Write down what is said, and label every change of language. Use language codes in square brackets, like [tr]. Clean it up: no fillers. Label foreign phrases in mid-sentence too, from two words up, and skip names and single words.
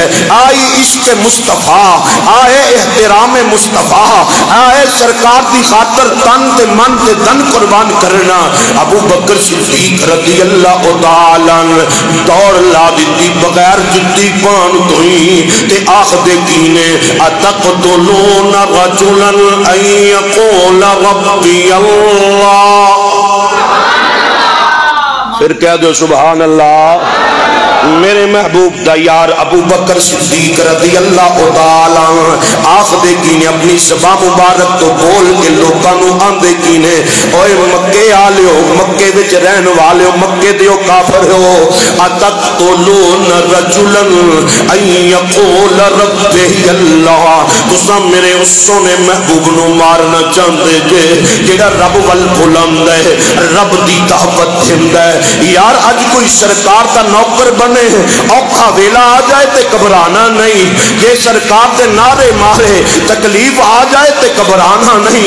[pa] آئی عشق مصطفیٰ، آئے احترام مصطفیٰ، آئے سرکار دی خاطر تن تے من تے دھن قربان کرنا. ابو بکر صدیق [ar] رضي الله تعالى [pa] دوڑ لا دی بغیر جتی پان تو ہی تے آکھدے کینے [ar] أتقتلون رجلا أن يقول ربي الله. [ur] پھر کہہ دو سبحان اللہ. [pa] میرے محبوب دا یار ابو بکر صدیق [ar] رضي الله تعالى [pa] آکھدے کینے اپنی زبان مبارک تو بول کے لوکاں نوں آندے کینے اوئے مکے آلیو، مکے وچ رہن والیو، مکے دے کافر ہو, [ar] أتقتلون رجلا أن يقول ربي الله. [pa] تساں میرے اس سوہنے محبوب نوں مارنا چاہتے جے جیڑا رب ول بلند ہے، رب دی طاقت دیندا ہے. یار اج کوئی سرکار دا نوکر بنے اوکھا ویلا آ جائے تے گھبرانا نہیں، جے سرکار دے نعرے مارے تکلیف آ جائے تے گھبرانا نہیں.